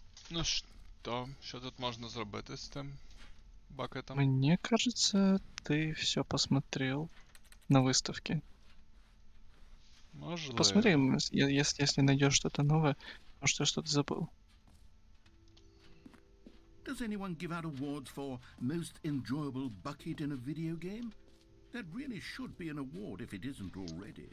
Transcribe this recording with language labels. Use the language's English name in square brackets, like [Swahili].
[Ukrainian] Ну що тут можна зробити з тим бакетом? [Russian] Мне кажется, ты все посмотрел на выставке. [Ukrainian] Можливо. [Russian] Посмотри, если найдешь что-то новое, может, я что-то забыл. [English] Does anyone give out awards for most enjoyable bucket in a video game? That really should be an award if it isn't already.